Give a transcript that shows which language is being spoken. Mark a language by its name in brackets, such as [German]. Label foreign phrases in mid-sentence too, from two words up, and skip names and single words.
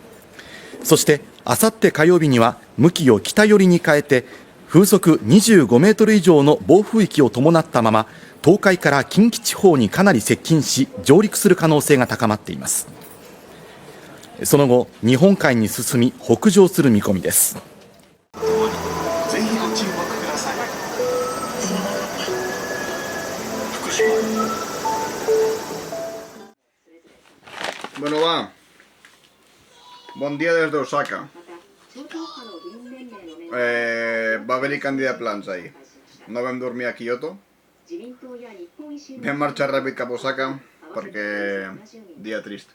[Japanese] そしてあさって火曜日には向きを北寄りに変えて風速25メートル以上の暴風域を伴ったまま東海から近畿地方にかなり接近し上陸する可能性が高まっています。その後日本海に進み北上する見込みです。ぜひご注目ください。福島 [Catalan] Bueno, va. Bon dia des d'Osaka. Va haver-hi canvi de plans ahir. No vam dormir a Kyoto. Vam marxar ràpid cap a Osaka perquè dia trist.